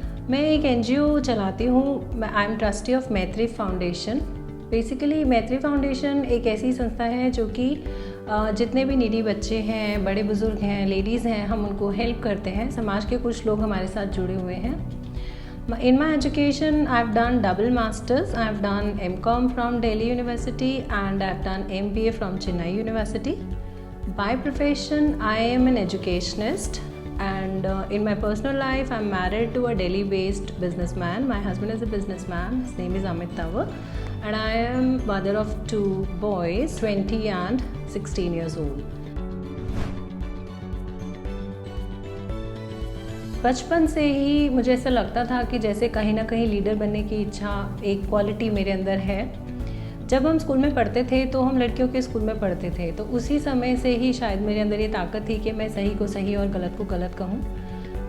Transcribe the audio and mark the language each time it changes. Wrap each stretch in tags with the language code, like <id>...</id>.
<hi>मैं एक एनजीओ चलाती हूँ।</hi> <en>I am trustee of Maitri foundation.</en> <hi>बेसिकली मैत्री फाउंडेशन एक ऐसी संस्था है जो कि जितने भी नीडी बच्चे हैं, बड़े बुज़ुर्ग हैं, लेडीज़ हैं, हम उनको हेल्प करते हैं। समाज के कुछ लोग हमारे साथ जुड़े हुए हैं।</hi> <en>In my education, I've done double masters. I've done MCom from Delhi University and I've done MBA from Chennai University. By profession, I am an educationist, and in my personal life, I'm married to a Delhi-based businessman. My husband is a businessman. His name is Amit Tawar, and I am mother of 2 boys, 20 and 16 years old.</en> <hi>बचपन से ही मुझे ऐसा लगता था कि जैसे कहीं ना कहीं लीडर बनने की इच्छा, एक क्वालिटी मेरे अंदर है। जब हम स्कूल में पढ़ते थे तो हम लड़कियों के स्कूल में पढ़ते थे, तो उसी समय से ही शायद मेरे अंदर ये ताकत थी कि मैं सही को सही और गलत को गलत कहूँ।</hi>